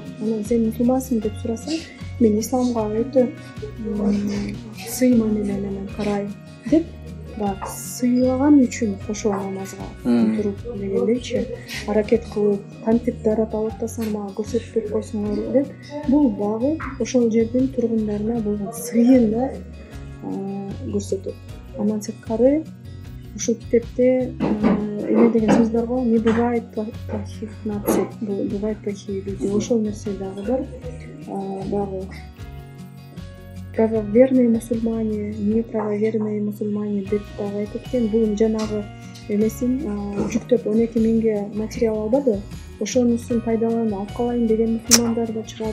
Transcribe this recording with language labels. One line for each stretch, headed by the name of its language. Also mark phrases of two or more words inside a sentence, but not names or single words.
Kyrgyz: Анан сен мусулмансың деп сураса, мен исламга өтө сыйман менен карайм деп, баягы сыйлаган үчүн кошо намазга туруп дегендейчи, аракет кылып, кантип дарап алып атасың, мага көрсөтүп берип койсуңар деп, бул дагы ошол жердин тургундарына болгон сыйын да көрсөтөт. Анан сырткары ушул китепте эме деген сөз бар го,
Russian: не бывает плохих наций, бывают плохие люди.
Kyrgyz: Ошол нерсе дагы бар. Дагы
Russian: правоверные мусульмане, неправоверные мусульмане
Kyrgyz: деп дагы айтып кеткен. Бул жанагы эмесин жүктөп 12 миңге материал албады, ошонусун пайдаланып алып калайын деген мусулмандар да чыгат.